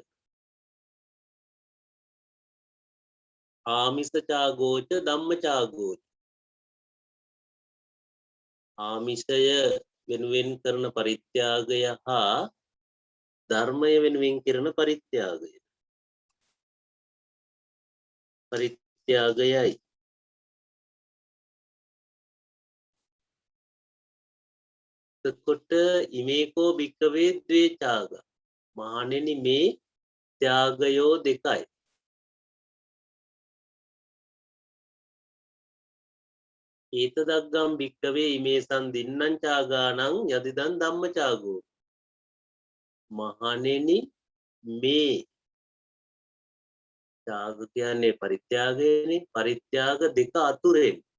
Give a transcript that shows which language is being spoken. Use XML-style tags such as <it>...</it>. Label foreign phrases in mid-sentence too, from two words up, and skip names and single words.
<pi>ආමිස ඡාගෝච ධම්ම ඡාගෝච</pi> <si>ආමිෂය වෙනුවෙන් කරන පරිත්‍යාගය හා ධර්මය වෙනුවෙන් කරන පරිත්‍යාගය පරිත්‍යාගයයි. එතකොට</si> <pi>ඉමේකෝ භික්කවේ ද්වේ ඡාග</pi> <si>මහණෙනි මේ ත්‍යාගයෝ දෙකයි.</si> <pi>ඊත දග්ගම් භික්කවේ ඉමේසං දින්නම් ඡාගානං යදිදන් ධම්ම ඡාගෝ</pi> <si>මහණෙනි මේ ත්‍යාග කියන්නේ පරිත්‍යාගයනේ පරිත්‍යාග දෙක අතුරෙන්</si>